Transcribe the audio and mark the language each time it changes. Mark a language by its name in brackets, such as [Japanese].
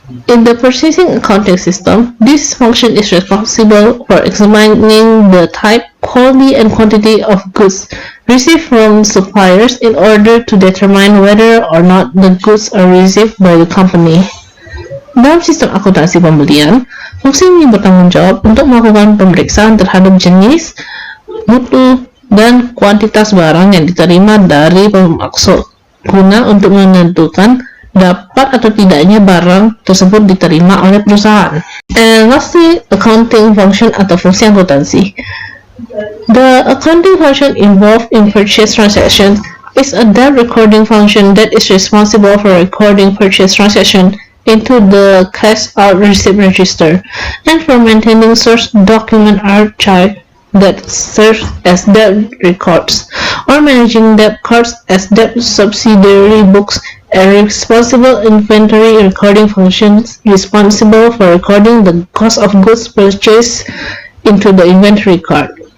[English] In the purchasing accounting system, this function is responsible for examining the type, quality, and quantity of goods received from suppliers in order to determine whether or not the goods are received by the company. [Indonesian] Dalam sistem akuntansi pembelian, fungsi ini bertanggung jawab untuk melakukan pemeriksaan terhadap jenis, mutu, dan kuantitas barang yang diterima dari pemasok guna untuk menentukan dapat atau tidaknya barang tersebut diterima oleh perusahaan. [English] And lastly, accounting function [Indonesian] atau fungsi akuntansi. [English] The accounting function involved in purchase transactions is a debt recording function that is responsible for recording purchase transaction into the cash out receipt register and for maintaining source document archive that serves as debt records, or managing debt cards as debt subsidiary books, and responsible inventory recording functions responsible for recording the cost of goods purchased into the inventory card.